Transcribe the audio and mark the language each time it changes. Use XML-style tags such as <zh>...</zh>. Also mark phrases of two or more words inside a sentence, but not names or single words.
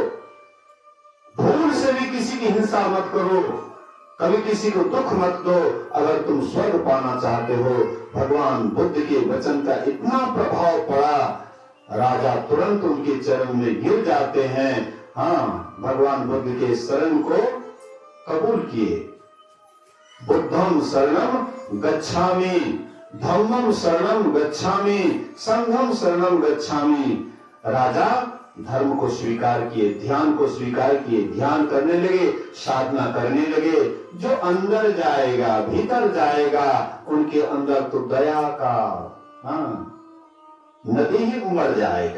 <hi>भूल से भी किसी की हिंसा मत करो, कभी किसी को दुख मत दो। अगर तुम स्वर्ग पाना चाहते हो, भगवान बुद्ध के वचन का इतना प्रभाव पड़ा, राजा तुरंत उनके चरण में गिर जाते हैं। भगवान बुद्ध के शरण को कबूल किए।</hi> <pi>बुद्धम शरणम गच्छामि, धम्मम शरणम गच्छामि, संघम शरणम गच्छामि।</pi> <hi>राजा धर्म को स्वीकार किए, ध्यान को स्वीकार किए, ध्यान करने लगे, साधना करने लगे। जो अंदर जाएगा, भीतर जाएगा, उनके अंदर तो दया का नदी ही उमड़ जाएगा।</hi>